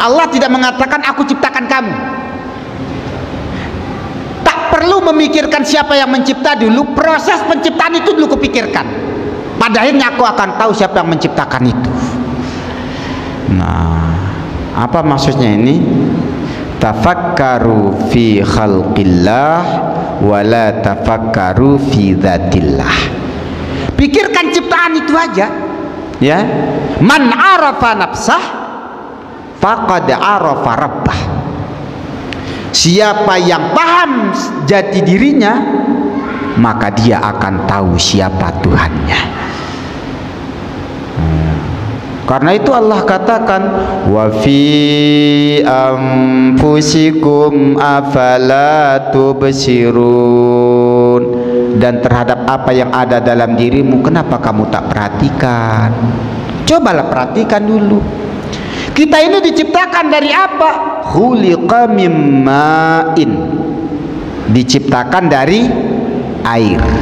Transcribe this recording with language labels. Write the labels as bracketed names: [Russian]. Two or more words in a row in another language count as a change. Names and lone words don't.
[Indonesian] Allah tidak mengatakan aku ciptakan kamu. Tak perlu memikirkan siapa yang mencipta dulu, proses penciptaan itu dulu kupikirkan. Pada akhirnya aku akan tahu siapa yang menciptakan itu. Nah, apa maksudnya ini? [Arabic] تفكروا في خلق الله ولا تفكروا في ذات الله. [Indonesian] Pikirkan ciptaan itu aja, Ya, [Arabic] من عرف نفسه فقد عرف ربه. [Indonesian] Siapa yang paham jati dirinya, maka dia akan tahu siapa Tuhannya. Karena itu Allah katakan, [Arabic] وفي أنفسكم أفلا تبصرون, [Indonesian] dan terhadap apa yang ada dalam dirimu, kenapa kamu tak perhatikan? Cobalah perhatikan dulu. Kita ini diciptakan dari apa? [Arabic] خلق من ماء, [Indonesian] diciptakan dari air.